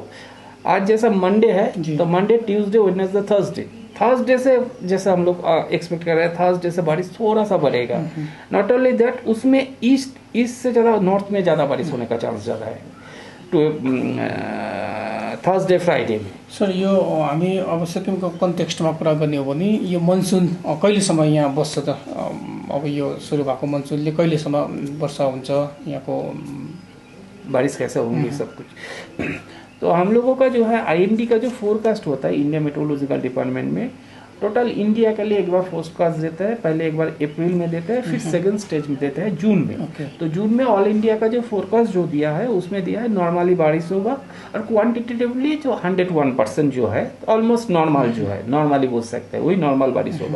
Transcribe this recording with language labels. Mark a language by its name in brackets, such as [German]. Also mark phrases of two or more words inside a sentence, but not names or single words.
[Hindi] आज जैसा मंडे है तो [English] Monday, Tuesday, Wednesday, Thursday [Hindi] से जैसा हम लोग एक्सपेक्ट कर रहे हैं, थर्सडे से बारिश थोड़ा सा बढ़ेगा। [English] not only that, [Hindi] उसमें ईस्ट से ज़्यादा नॉर्थ में ज़्यादा बारिश होने का चांस ज़्यादा है [English] Thursday Friday [Hindi] में। सर, [Nepali] यो हामी अब सिक्किमको कन्टेक्स्टमा कुरा गर्ने हो भने यो मनसुन कहिलेसम्म यहाँ बस्छ त? अब यो सुरु भएको मनसुनले कहिलेसम्म वर्षा हुन्छ, यहाँको [Hindi] बारिश कैसे होंगी, सब कुछ। तो हम लोगों का जो है आईएमडी का जो फोरकास्ट होता है इंडिया मेट्रोलॉजिकल डिपार्टमेंट में, टोटल इंडिया के लिए एक बार फोरकास्ट देता है। पहले एक बार अप्रैल में देता है, फिर [English] second stage [Hindi] में देता है जून में। तो जून में [English] All India [Hindi] का जो फोरकास्ट जो दिया है उसमें दिया है नॉर्मली बारिश होगा, और क्वांटिटेटिवली जो 101% जो है [English] almost normal [Hindi] जो है, नॉर्मली बोल सकते हैं वही नॉर्मल बारिश होगा।